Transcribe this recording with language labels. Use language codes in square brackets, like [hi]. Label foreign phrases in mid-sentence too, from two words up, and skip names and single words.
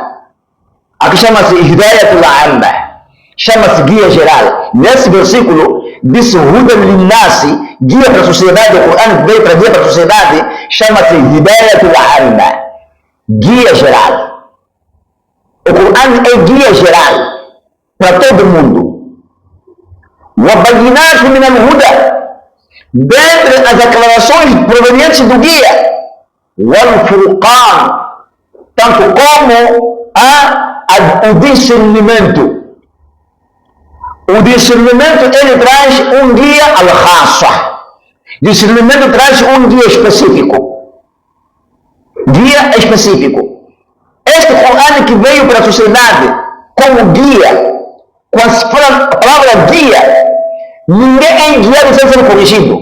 [pt] Aqui chama-se [ar] الهداية العامة, [pt] chama-se guia geral. Nesse versículo diz [ar] هدى للناس, [pt] guia para a sociedade. O Corão veio para guia para a sociedade, chama-se [ar] الهداية العامة, [pt] guia geral. O Corão é guia geral para todo mundo. [ar] وَبَيِّنَاتٍ مِنَ الْهُدَى, [pt] dentre as declarações provenientes do guia, وَالْفُرْقَانِ, tanto como o discernimento. O discernimento ele traz um guia al-khassa. Discernimento traz um guia específico. Guia específico. Este Corão que veio para a sociedade como guia, com a palavra guia, ninguém é guiado sem ser corrigido.